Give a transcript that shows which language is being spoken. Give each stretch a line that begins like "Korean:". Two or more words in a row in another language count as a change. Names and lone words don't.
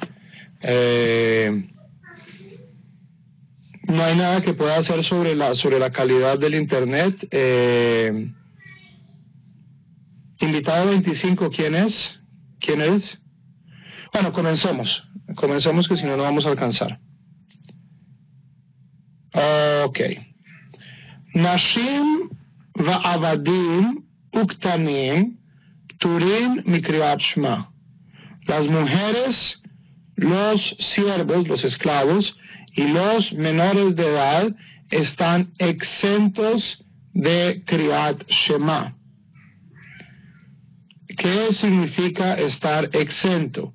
Spanish: No hay nada que pueda hacer sobre la calidad del internet. Invitado 25, ¿quién es? ¿Quién eres? Bueno, comencemos que si no, no vamos a alcanzar. Ok.
Hebrew: נשים ועבדים וקטנים פטורין מקריאת שמע.
Spanish: Las mujeres, los siervos, los esclavos y los menores de edad están exentos de Kriyat Shema. ¿Qué significa estar exento?